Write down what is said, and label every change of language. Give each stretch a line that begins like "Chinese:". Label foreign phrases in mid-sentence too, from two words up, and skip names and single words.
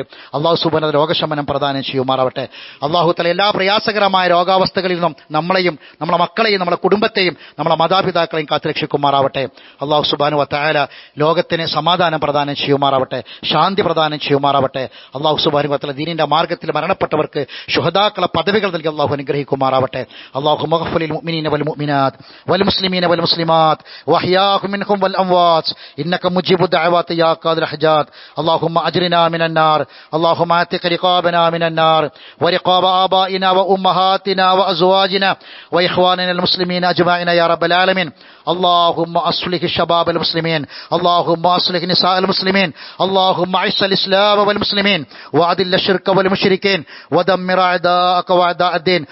Malayalam: അള്ളാഹു സുബ്ഹാനഹു രോഗശമനം പ്രദാനം ചെയ്യുമാറാവട്ടെ. അള്ളാഹു തആല എല്ലാ പ്രയാസകരമായ രോഗാവസ്ഥകളിൽ നിന്നും നമ്മളെയും നമ്മളെ മക്കളെയും നമ്മളെ കുടുംബത്തെയും നമ്മളെ മാതാപിതാക്കളെയും കാത്തുരക്ഷിക്കുമാറാവട്ടെ. അള്ളാഹു
Arabic: سبحانه وتعالى
Malayalam: ലോകത്തിന് സമാധാനം പ്രദാനം ചെയ്യുമാറാവട്ടെ, ശാന്തി പ്രദാനം ചെയ്യുമാറാവട്ടെ. അള്ളാഹു
Arabic: سبحانه وتعالى
Malayalam: ദീനിന്റെ മാർഗ്ഗത്തിൽ മരണപ്പെട്ടവർക്ക് ശുഹദാക്കളെ പദവികൾ നൽകി അള്ളാഹു അനുഗ്രഹിക്കുമാറാവട്ടെ.
Arabic: اللهم اغفر للمؤمنين والمؤمنات والمسلمين والمسلمات وأحياهم منهم والأموات إنك مجيب الدعوات يا قاضي الحاجات. اللهم أجرنا من النار، اللهم اعتق رقابنا من النار ورقاب آبائنا وأمهاتنا وأزواجنا وإخواننا المسلمين أجمعين يا رب العالمين. اللهم أصلح شباب المسلمين، اللهم أصلح نساء المسلمين، اللهم أعز الإسلام والمسلمين وأذل الشرك والمشركين ودمر أعداءك وأعداء الدين.